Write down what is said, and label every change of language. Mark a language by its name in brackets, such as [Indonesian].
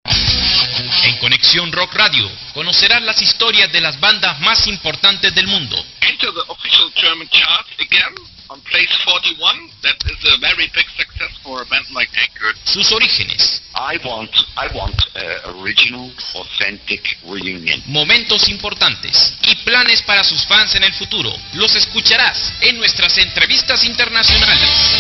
[Spanish] En Conexión Rock Radio conocerás las historias de las bandas más importantes del mundo. [English] Enter the official German chart again on place 41. That is a very big success for a band like Anchor. [Spanish] Sus orígenes. [English] I want original, authentic reunion. [Spanish] Momentos importantes y planes para sus fans en el futuro. Los escucharás en nuestras entrevistas internacionales.